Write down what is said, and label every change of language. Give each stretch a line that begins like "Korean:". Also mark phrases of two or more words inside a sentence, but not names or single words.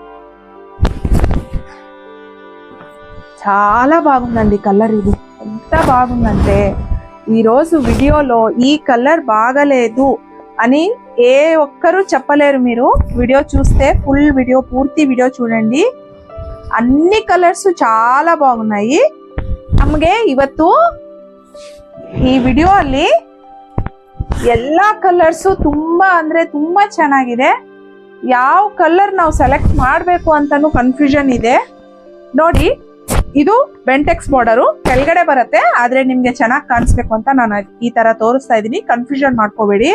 Telugu: చాలా బాగుందండి కలర్. ఇది ఎంత బాగుందంటే ఈరోజు వీడియోలో ఈ కలర్ బాగలేదు అని ఏ ఒక్కరు చెప్పలేరు. మీరు వీడియో చూస్తే
English: full video,
Telugu: పూర్తి వీడియో చూడండి. అన్ని కలర్స్ చాలా బాగున్నాయి.
Kannada: ನಮಗೆ ಇವತ್ತು ಈ ವಿಡಿಯೋ ಅಲ್ಲಿ ಎಲ್ಲಾ ಕಲರ್ಸ್ ತುಂಬಾ ಅಂದ್ರೆ ತುಂಬಾ ಚೆನ್ನಾಗಿದೆ. ಯಾವ ಕಲರ್ ನಾವು ಸೆಲೆಕ್ಟ್ ಮಾಡಬೇಕು ಅಂತಾನು ಕನ್ಫ್ಯೂಷನ್ ಇದೆ ನೋಡಿ. ಇದು ಬೆಂಟೆಕ್ಸ್ ಬಾರ್ಡರು ಕೆಳಗಡೆ ಬರುತ್ತೆ, ಆದ್ರೆ ನಿಮ್ಗೆ ಚೆನ್ನಾಗಿ ಕಾಣಿಸ್ಬೇಕು ಅಂತ ನಾನು ಈ ತರ ತೋರಿಸ್ತಾ ಇದ್ದೀನಿ.